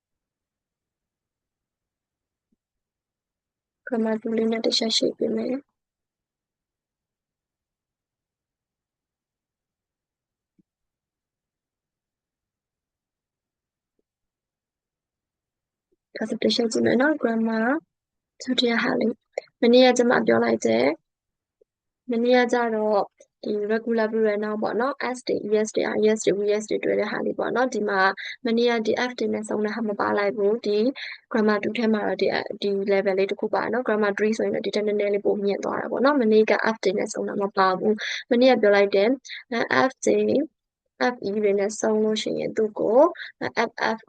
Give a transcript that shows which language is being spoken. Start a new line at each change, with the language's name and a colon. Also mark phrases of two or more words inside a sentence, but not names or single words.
Burmese: grammar 2လေးနဲ့တစ်ချက်ရှင်းပြမယ်ဒါဆိုတစ်ချက်ကြည့်မယ်နော် grammar ဒုတိယဟာလေးမနေ့ကကျွန်မပြောလိုက်တဲ့မနေ့ကကြတော့ဒီ
English: regular plural noun
Burmese: ပေါ့နော် s တွေ es တွေ is တွေ vs တွေတွေ့တဲ့ဟာလေးပေါ့နော်ဒီမှာမနေ့ကဒီ f တွေနဲ့စုံတဲ့ဟာမပါလိုက်ဘူးဒီ grammar 2ထဲမှာတော့ဒီ level လေးတစ်ခုပါနော် grammar 3ဆိုရင်တော့ဒီတက်နည်းနည်း လေးပိုမြင့်သွားတာပေါ့နော်မနေ့က f တွေနဲ့စုံတာမပါဘူးမနေ့ကပြောလိုက်တယ် f တွေ fe တွေနဲ့စုံလို့ရှိရင်သူ့ကို ffe